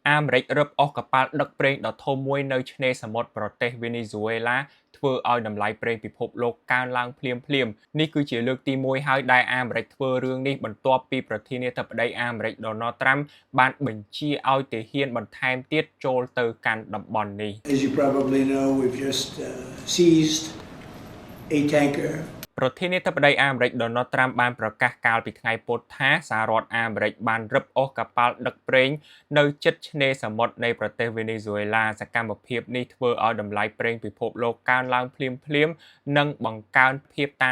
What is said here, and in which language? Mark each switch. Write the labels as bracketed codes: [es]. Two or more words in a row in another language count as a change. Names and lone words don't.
[km] អាមេរិករឹបអូសកប៉ាល់ដឹកប្រេងដ៏ធំមួយនៅឆ្នេរសមុទ្រប្រទេសវេណេស៊ុយអេឡាធ្វើឲ្យតម្លៃប្រេងពិភពលោកកើនឡើងភ្លាមៗនេះគឺជាលើកទី1ហើយដែលអាមេរិកធ្វើរឿងនេះបន្ទាប់ពីប្រធានាធិបតីអាមេរិក Donald Trump បានបញ្ជាឲ្យទាហានបន្ថែមទៀតចូលទៅកាន់តំបន់នេះ [en] As you probably know, we've just seized a tanker. [km] ប្រធានាធិបតីអាមេរិក Donald Trump បានប្រកាសកាលពីថ្ងៃពុធថាសហរដ្ឋអាមេរិកបានរឹបអូសកប៉ាល់ដឹកប្រេងនៅជិតឆ្នេរសមុទ្រនៃប្រទេសវេណេស៊ុយអេឡាសកម្មភាពនេះធ្វើឲ្យតម្លៃប្រេងពិភពលោកកើនឡើងភ្លាមៗនិងបង្កើនភាពតា